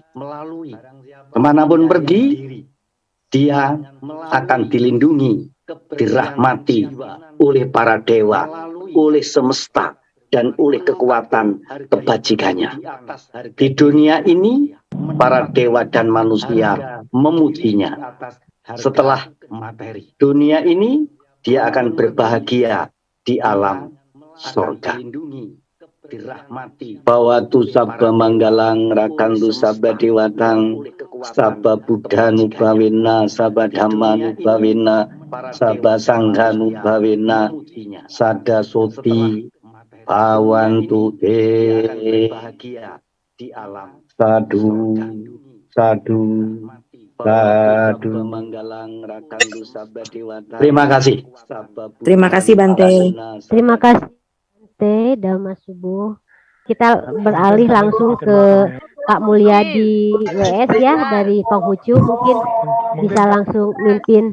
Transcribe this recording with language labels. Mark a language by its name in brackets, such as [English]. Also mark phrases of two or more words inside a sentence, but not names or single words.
[Indonesian] Kemanapun pergi, dia akan dilindungi, dirahmati oleh para dewa, oleh semesta, dan oleh kekuatan kebajikannya. Di dunia ini, para dewa dan manusia memujinya. Setelah dunia ini, dia akan berbahagia di alam surga. [Pali] Bawatu sabba manggalang rakantu sabba dewatang, sabba buddha nubawena, sabba dhamma nubawena, sabba sangha nubawena, sada soti bawantu te. Sadu, sadu, sadu. [Indonesian] Terima kasih. Terima kasih Bante. Terima kasih Bante Dhamma Subuh. Kita beralih langsung ke Pak Mulyadi WS ya, dari Konghucu, mungkin bisa langsung mimpin.